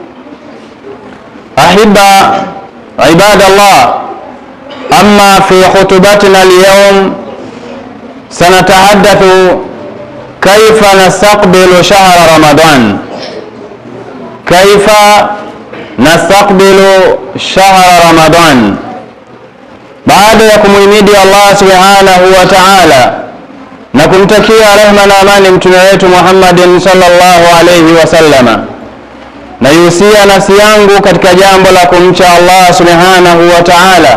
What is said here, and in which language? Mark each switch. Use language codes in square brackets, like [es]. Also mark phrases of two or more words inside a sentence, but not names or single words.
[ar] أحبة عباد الله، أما في خطبتنا اليوم سنتحدث كيف نستقبل شهر رمضان. كيف نستقبل شهر رمضان. [sw] baada ya kumhimidi [ar] الله سبحانه وتعالى [sw] na kumtakia rehema na amani mtume wetu [ar] محمد صلى الله عليه وسلم, [sw] na yusia nafsi yangu katika jambo la kumcha [ar] الله سبحانه وتعالى.